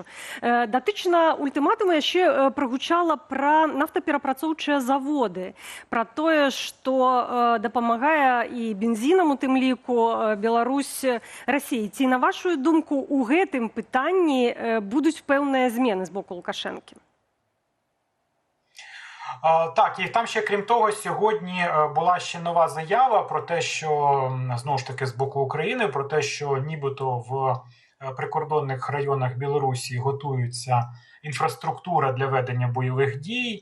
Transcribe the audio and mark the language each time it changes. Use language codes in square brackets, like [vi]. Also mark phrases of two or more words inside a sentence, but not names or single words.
[be] Датычна ультыматума яшчэ прагучала пра нафтаперапрацоўчыя заводы, пра тое, што дапамагае і бензінам у тым ліку Беларусь Расіі. Ці, на вашу думку, у гэтым пытанні будуць пэўныя змены з боку Лукашэнкі? [uk] Так, і там ще, крім того, сьогодні була ще нова заява про те, що, знову ж таки, з боку України, про те, що нібито в прикордонних районах Білорусі готується інфраструктура для ведення бойових дій.